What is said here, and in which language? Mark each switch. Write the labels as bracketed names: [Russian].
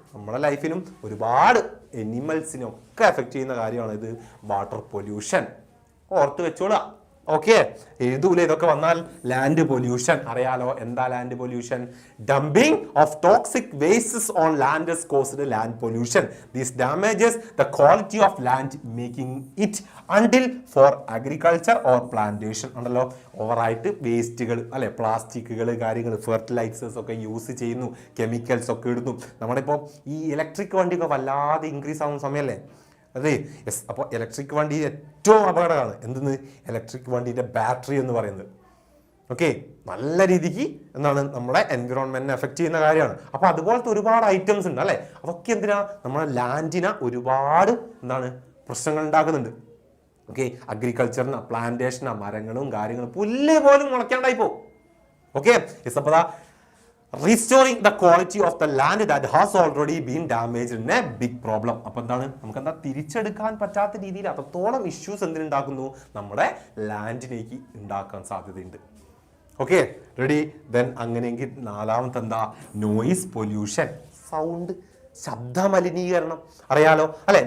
[Malayalam] നമ്മുടെ ലൈഫിനും ഒരുപാട് എനിമൽസിനും ഒക്കെ എഫക്ട് ചെയ്യുന്ന കാര്യമാണ് ഇത് വാട്ടർ പൊല്യൂഷൻ. ഓർത്ത് വെച്ചോളാം. ഓക്കെ, എഴുതൂല ഇതൊക്കെ വന്നാൽ. ലാൻഡ് പൊല്യൂഷൻ അറിയാലോ, എന്താ land pollution? [English] Dumping of toxic wastes on land has caused land pollution. This damages the quality of land, making it until for agriculture or plantation. [Malayalam] ഉണ്ടല്ലോ, ഓവറായിട്ട് വേസ്റ്റുകൾ അല്ലെ, പ്ലാസ്റ്റിക്കുകൾ, കാര്യങ്ങൾ, ഫെർട്ടിലൈസേഴ്സ് ഒക്കെ യൂസ് ചെയ്യുന്നു, കെമിക്കൽസ് ഒക്കെ ഇടുന്നു. നമ്മളിപ്പോൾ ഈ ഇലക്ട്രിക് വണ്ടിയൊക്കെ വല്ലാതെ ഇൻക്രീസ് ആവുന്ന സമയമല്ലേ അതെ. യെസ്, അപ്പോൾ ഇലക്ട്രിക് വണ്ടി ഏറ്റവും അപകടമാണ്. എന്തെന്ന്, ഇലക്ട്രിക് വണ്ടിയുടെ ബാറ്ററി എന്ന് പറയുന്നത്. ഓക്കെ, നല്ല രീതിക്ക് എന്താണ് നമ്മുടെ എൻവിറോൺമെന്റിനെ എഫക്ട് ചെയ്യുന്ന കാര്യമാണ്. അപ്പൊ അതുപോലത്തെ ഒരുപാട് ഐറ്റംസ് ഉണ്ട് അല്ലെ. അതൊക്കെ എന്തിനാ, നമ്മുടെ ലാൻഡിന് ഒരുപാട് എന്താണ് പ്രശ്നങ്ങൾ ഉണ്ടാക്കുന്നുണ്ട്. ഓക്കെ, അഗ്രികൾച്ചറിന്, പ്ലാന്റേഷനാ, മരങ്ങളും കാര്യങ്ങളും പുല്ല് പോലും മുളയ്ക്കാണ്ടായി പോകും. ഓക്കെ, യെസ്, അപ്പോൾ [English] restoring the quality of the land that has already been damaged in a big problem. [Malayalam] അപ്പോൾ എന്താണ്, നമുക്ക് എന്താ തിരിച്ചെടുക്കാൻ പറ്റാത്ത രീതിയിൽ അത്രത്തോളം ഇഷ്യൂസ് എന്തിനുണ്ടാക്കുന്നു, നമ്മുടെ ലാൻഡിലേക്ക് ഉണ്ടാക്കാൻ സാധ്യതയുണ്ട്. Okay, ready. ദെൻ അങ്ങനെയെങ്കിൽ നാലാമത്തെ എന്താ, നോയിസ് പൊല്യൂഷൻ, സൗണ്ട്, ശബ്ദ മലിനീകരണം അറിയാലോ അല്ലെ.